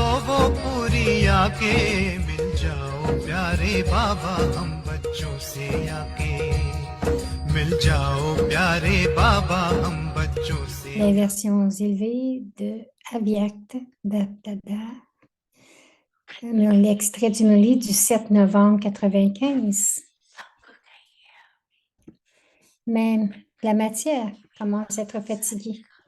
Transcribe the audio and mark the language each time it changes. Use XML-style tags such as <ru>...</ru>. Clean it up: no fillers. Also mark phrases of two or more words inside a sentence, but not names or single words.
<hi>वो पूरी आके मिल जाओ प्यारे बाबा हम बच्चों से आके मिल जाओ प्यारे बाबा हम बच्चों से।</hi> <fr>Les versions élevées de Avyakt Dada. L'extrait du Molly du 7 novembre 95. Mais la matière commence à être fatiguée.</fr>